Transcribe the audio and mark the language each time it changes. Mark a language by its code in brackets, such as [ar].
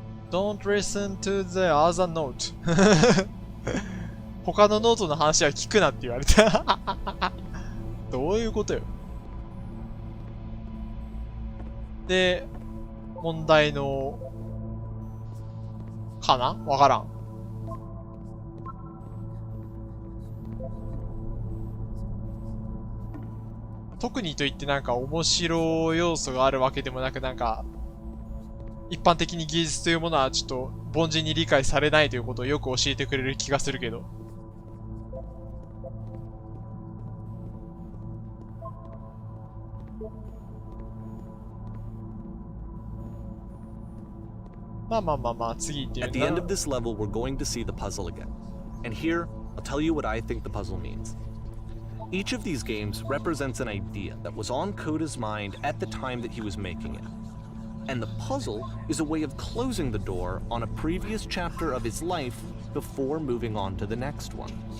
[en] Don't listen to the other note. [ja] 他のノートの話は聞くなって言われた。どういうことよ。で、問題の、かな？わからん。特にといってなんか面白い要素があるわけでもなく、なんか、一般的に芸術というものはちょっと凡人に理解されないということをよく教えてくれる気がするけど。まあまあまあまあ、次行ってみる [en] At the end of this level, we're going to see the puzzle again. And here, I'll tell you what I think the puzzle means. Each of these games represents an idea that was on Koda's mind at the time that he was making it. And the puzzle is a way of closing the door on a previous chapter of his life before moving on to the next one.